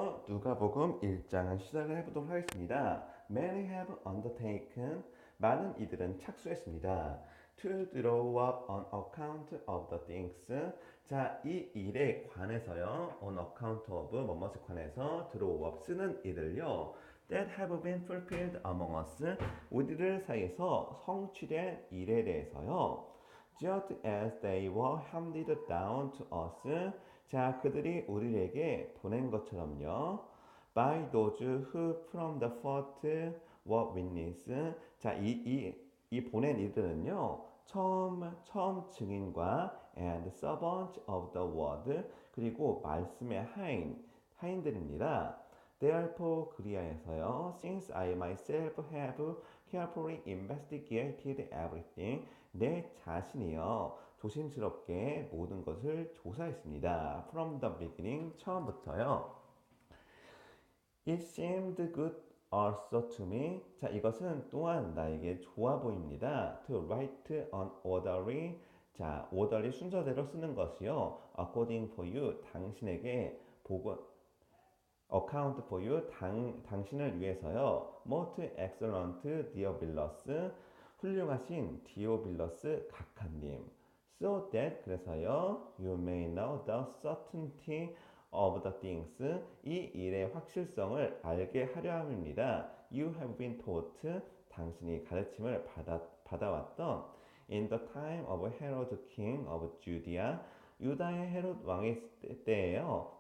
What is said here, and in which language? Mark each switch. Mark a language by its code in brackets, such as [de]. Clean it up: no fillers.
[ko] 누가복음 1장을 시작을 해보도록 하겠습니다. [en] Many have undertaken, [ko] 많은 이들은 착수했습니다. [en] To draw up on account of the things, [ko] 자, 이 일에 관해서요. [en] On account of, [ko] 뭐뭐에 관해서 [en] draw up, [ko] 쓰는 이들요. [en] That have been fulfilled among us, [ko] 우리들 사이에서 성취된 일에 대해서요. [en] Just as they were handed down to us, [ko] 자, 그들이 우리에게 보낸 것처럼요. [en] By those who from the first were witness. [ko] 자, 이 보낸 이들은요. 처음 증인과 [en] and servant of the word, [ko] 그리고 말씀의 하인들입니다. [en] Therefore [ko] 그리하여서요. [en] Since I myself have carefully investigated everything, [ko] 내 자신이요. 조심스럽게 모든 것을 조사했습니다. [en] From the beginning, [ko] 처음부터요. [en] It seemed good also to me. [ko] 자, 이것은 또한 나에게 좋아 보입니다. [en] To write an orderly, [ko] 자, [en] orderly [ko] 순서대로 쓰는 것이요. [en] According for you, [ko] 당신에게 보고 [en] account for you, [ko] 당신을 위해서요. [en] Most excellent Diobillus, [ko] 훌륭하신 디오빌러스 각하님. [en] So that, [ko] 그래서요. [en] You may know the certainty of the things, [ko] 이 일의 확실성을 알게 하려 함입니다. [en] You have been taught, [ko] 당신이 가르침을 받아왔던 [en] in the time of Herod king of Judea, [ko] 유다의 헤롯 왕의 때에요.